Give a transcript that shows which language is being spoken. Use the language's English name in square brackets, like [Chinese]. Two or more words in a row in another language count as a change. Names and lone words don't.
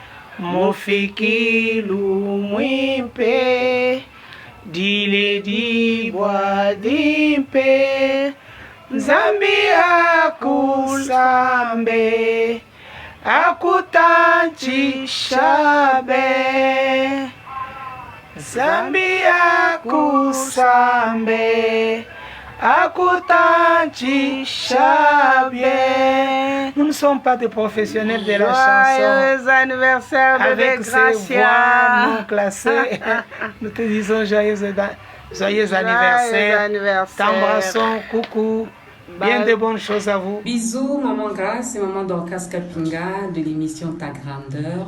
[Luba-Lulua] Mufikilu mwimpe, dile dibwa dimpe, Zambi akusambe, akutanchi shabe, Zambi akusambe, akutanchi shabe. [French] Nous ne sommes pas des professionnels de la chanson. Joyeux anniversaire, bébé Avec ces voix non classées, nous te disons joyeux anniversaire. T'embrassons, coucou. Bien de bonnes choses à vous. Bisous, maman Grace et maman Dorcas Kapinga de l'émission Ta Grandeur.